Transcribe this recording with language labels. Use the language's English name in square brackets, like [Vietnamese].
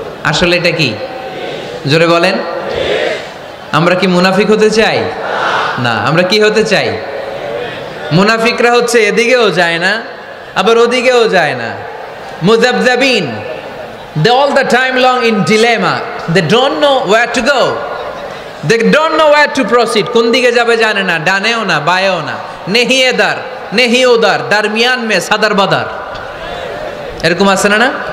[Bangla] আসলে এটা কি? জোরে বলেন। আমরা কি মুনাফিক হতে চাই? না। আমরা কি হতে চাই? মুনাফিকরা হচ্ছে এদিকেও যায় না আবার ওদিকেও যায় না, মুযাবযাবিন। [English] They all the time long in dilemma. They don't know where to go. They don't know where to proceed. [Bangla] কোন দিকে যাবে জানে না, ডানেও না বায়েও না। [Hindi] নেহি এদার নেহি ওদার, দারমিয়ান মে সাদার বাদার। [Bangla] এরকম আছে না?